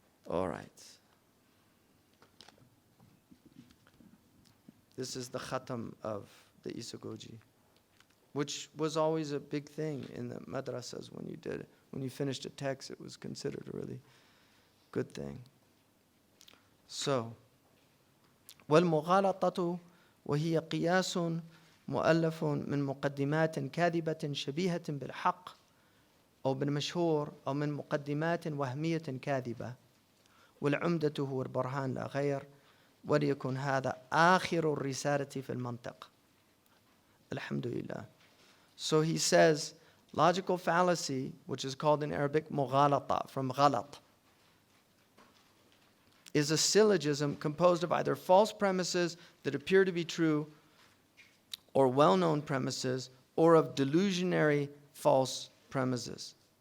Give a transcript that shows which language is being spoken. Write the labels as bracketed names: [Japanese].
[English] All right. This is the khatam of the Isagoji, which was always a big thing in the madrasas when you did it. When you finished a text, it was considered a really good thing. [Arabic] So, وَالْمُغَالَطَةُ وَهِيَ قِيَاسٌ مؤلف من مقدمات كاذبة شبيهة بالحق أو بالمشهور أو من مقدمات وهمية كاذبة والعمدة هو البرهان لا غير وليكن هذا آخر الرسالة في المنطق. Alhamdulillah. [English] So he says, logical fallacy, which is called in Arabic mughalata, from ghalat, is a syllogism composed of either false premises that appear to be true or well-known premises, or of delusionary false premises.